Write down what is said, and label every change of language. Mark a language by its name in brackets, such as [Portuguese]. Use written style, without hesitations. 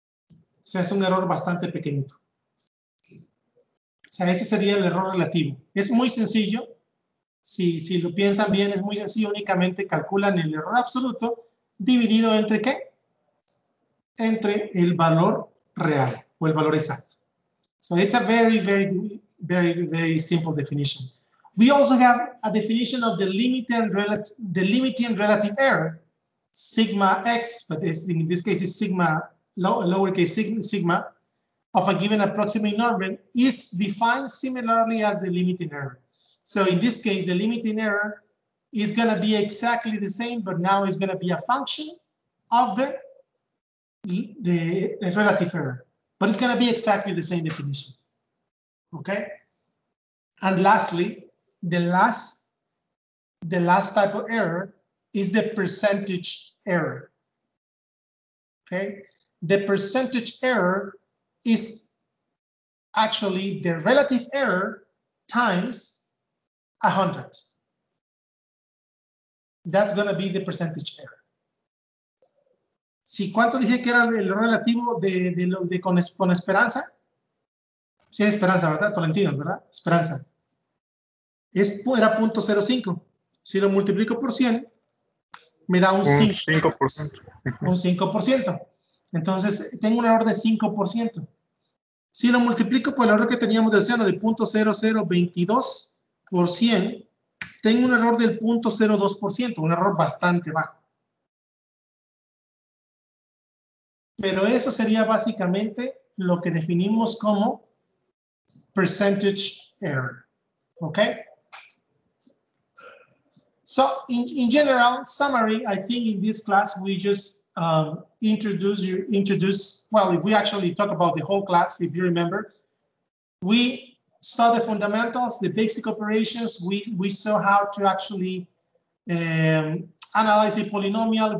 [Spanish] O sea, es un error bastante pequeñito. O sea, ese sería el error relativo. Es muy sencillo. Si lo piensan bien, es muy sencillo. Únicamente calculan el error absoluto dividido entre ¿qué? Entre el valor real o el valor exacto. [English] So it's a very simple definition. We also have a definition of the limiting relative error, sigma x, but in this case is sigma, lowercase sigma, of a given approximate number is defined similarly as the limiting error. So in this case, the limiting error is going to be exactly the same, but now it's going to be a function of the relative error. But it's going to be exactly the same definition. Okay? And lastly, the last type of error is the percentage error. Okay? The percentage error is actually the relative error times 100. That's going to be the percentage error. [Spanish] ¿Sí, cuánto dije que era el relativo con esperanza? Sí, esperanza, ¿verdad? Tolentino, ¿verdad? Esperanza. Era 0.05. Si lo multiplico por 100, me da un 5%. Un 5%. Entonces, tengo un error de 5%. Si lo multiplico por el error que teníamos del seno de 0.0022 por 100, tengo un error del 0.02%, un error bastante bajo. Pero eso sería básicamente lo que definimos como percentage error. [English] Okay? So, in general, summary, I think in this class we just introduce, well, if we actually talk about the whole class, if you remember, we saw the fundamentals, the basic operations, we saw how to actually analyze a polynomial.